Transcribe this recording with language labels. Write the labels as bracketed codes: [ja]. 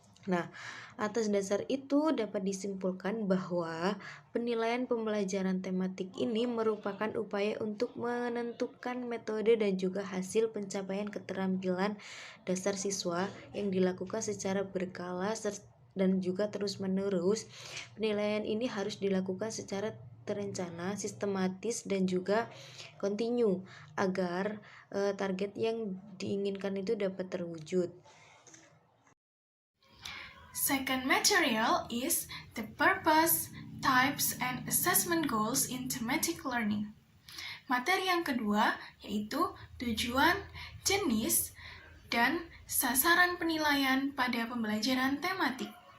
[id] Nah, atas dasar itu dapat disimpulkan bahwa penilaian pembelajaran tematik ini merupakan upaya untuk menentukan metode dan juga hasil pencapaian keterampilan dasar siswa yang dilakukan secara berkala dan juga terus-menerus. Penilaian ini harus dilakukan secara terencana, sistematis, dan juga kontinu agar target yang diinginkan itu dapat terwujud. [en] Second material is the purpose, types, and assessment goals in thematic learning. [id] Materi yang kedua yaitu tujuan, jenis, dan sasaran penilaian pada pembelajaran tematik.